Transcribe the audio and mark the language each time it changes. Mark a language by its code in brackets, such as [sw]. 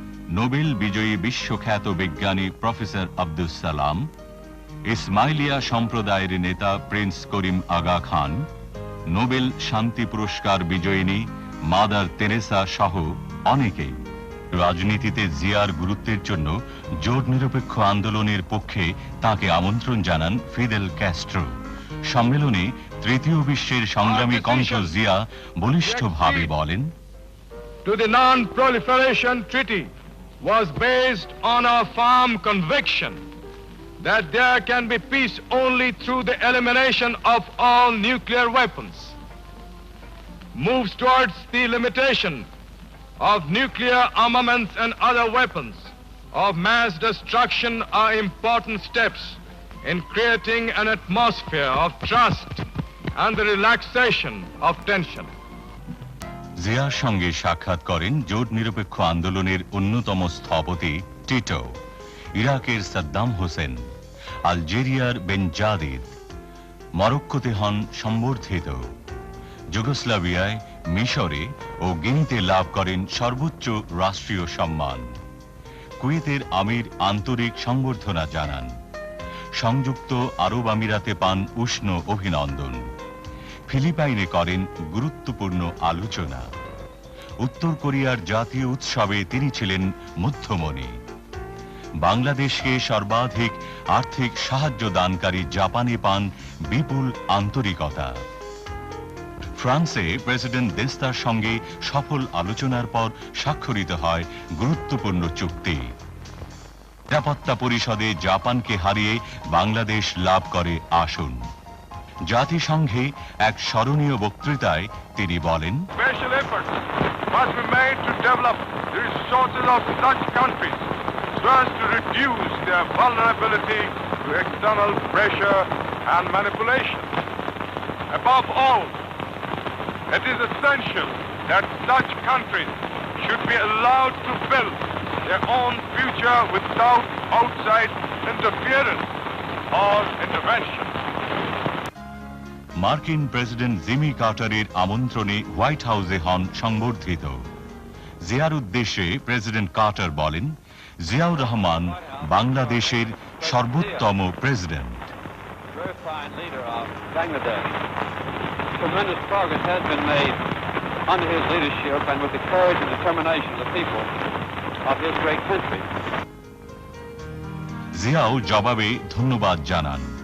[bn] Nobel বিজয়ী বিশ্বখ্যাত বিজ্ঞানী প্রফেসর আব্দুস সালাম, ইসমাইলিয়া সম্প্রদায়ের নেতা প্রিন্স করিম আগা খান, নোবেল শান্তি পুরস্কার বিজয়িনী মাদার তেরেসা সহ অনেকেই। রাজনীতিতে জিয়ার গুরুত্বের জন্য জোট নিরপেক্ষ আন্দোলনের পক্ষে তাকে আমন্ত্রণ জানান ফিদেল ক্যাস্ট্রো। সম্মেলনে তৃতীয় বিশ্বের সংগ্রামী কণ্ঠ জিয়া বলিষ্ঠভাবে বলেন, [en] To the Non-Proliferation Treaty was based on a firm conviction that there can be peace only through the elimination of all nuclear weapons. Moves towards the limitation of nuclear armaments and other weapons of mass destruction are important steps in creating an atmosphere of trust and the relaxation of tension. [bn] জিয়ার সঙ্গে সাক্ষাৎ করেন জোট নিরপেক্ষ আন্দোলনের অন্যতম স্থপতি Tito, ইরাকের সাদ্দাম হোসেন, আলজেরিয়ার বেনজাদিদ, মরক্কোতে হন সম্বর্ধিত, যুগোস্লাভিয়ায়, মিশরে ও গিনিতে লাভ করেন সর্বোচ্চ রাষ্ট্রীয় সম্মান। কুয়েতের আমির আন্তরিক সংবর্ধনা জানান। সংযুক্ত আরব আমিরাতে পান উষ্ণ অভিনন্দন। ফিলিপাইনে করেন গুরুত্বপূর্ণ আলোচনা। উত্তর কোরিয়ার জাতীয় উৎসবে তিনি ছিলেন মধ্যমণি। বাংলাদেশকে সর্বাধিক আর্থিক সাহায্য দানকারী জাপানে পান বিপুল আন্তরিকতা। ফ্রান্সে প্রেসিডেন্ট দেস্তার সঙ্গে সফল আলোচনার পর স্বাক্ষরিত হয় গুরুত্বপূর্ণ চুক্তি। নিরাপত্তা পরিষদে জাপানকে হারিয়ে বাংলাদেশ লাভ করে আসন। জাতিসংঘে এক স্মরণীয় বক্তৃতায় তিনি বলেন, [en] Special efforts must be made to develop the resources of such countries so as to reduce their vulnerability to external pressure and manipulation. Above all, it is essential that such countries should be allowed to build their own future without outside interference or intervention. [bn] মার্কিন president Jimmy কার্টারের আমন্ত্রণে white হাউসে হন সংবর্ধিত। জিয়ার উদ্দেশ্যে president Carter বলেন, জিয়াউর রহমান বাংলাদেশের সর্বোত্তম president. [en] Very fine leader of Bangladesh. Tremendous progress has been made under his leadership and with the courage and determination of the people of his great country. [bn] Xiao জবাবে ধন্যবাদ জানান।